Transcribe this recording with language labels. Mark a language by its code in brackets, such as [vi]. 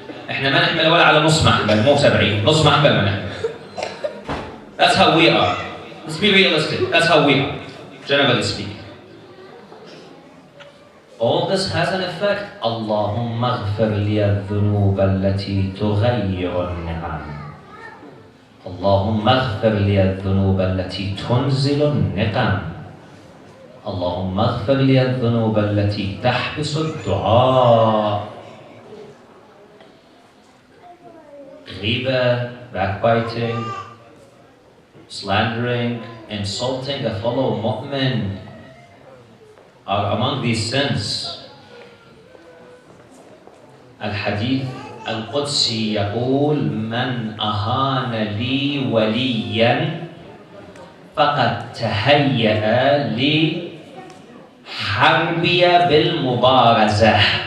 [ar] احنا ما نحمل ولا على نص محمل، مو 70، نص محمل ما نحمل. [en] That's how we are. Let's be realistic. That's how we are, generally speaking. All this has an effect. [ar] اللهم اغفر لي الذنوب التي تغير النعم. اللهم اغفر لي الذنوب التي تنزل النقم. اللهم اغفر لي الذنوب التي تحبس الدعاء. [en] غيبة, backbiting, slandering, insulting a fellow mu'min are among these sins. [ar] الحديث القدسي يقول من أهان لي وليا فقد تهيأ لحربي بالمبارزة.